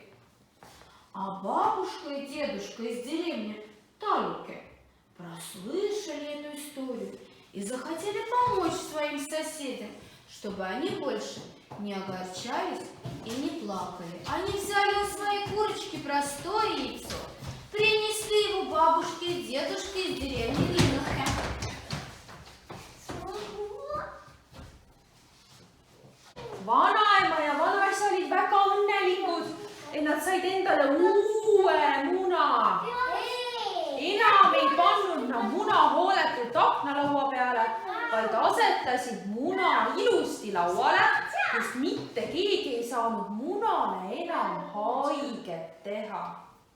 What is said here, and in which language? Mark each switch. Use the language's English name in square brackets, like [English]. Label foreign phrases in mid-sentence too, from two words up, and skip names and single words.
[Russian] А бабушка и дедушка из деревни Талуке прослышали эту историю и захотели помочь своим соседям, чтобы они больше не огорчались и не плакали. Они взяли у своей курочки простое яйцо, принесли его бабушке и дедушке из деревни Линовка. [Estonian] Vanaema ja vanaisa olid väga õnnelikud, et nad said endale uue muna. Enam ei pannud nad muna hooletult aknalaua peale, vaid asetasid muna ilusti lauale, kus mitte keegi ei saanud munale enam haiget teha.